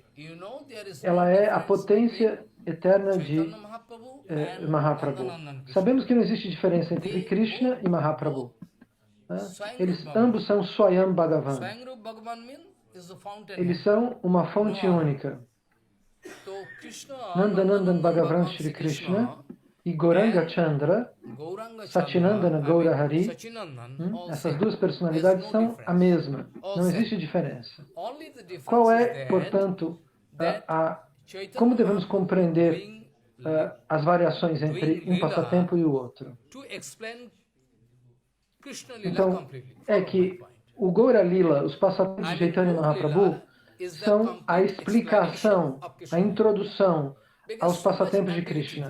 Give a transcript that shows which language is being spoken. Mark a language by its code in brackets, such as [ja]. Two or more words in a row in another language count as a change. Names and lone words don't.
[pt] Ela é a potência eterna de Mahaprabhu. Sabemos que não existe diferença entre Krishna e Mahaprabhu. Eles ambos são Swayam Bhagavan. Eles são uma fonte única. Nandanandan Bhagavan Shri Krishna e Gauranga Chandra, Satchinandana Gaura Hari, essas duas personalidades são a mesma, não existe diferença. Qual é, portanto, como devemos compreender as variações entre um passatempo e o outro? Então, é que o Gaura Lila, os passatempos de Chaitanya Mahaprabhu, são a explicação, a introdução aos passatempos de Krishna.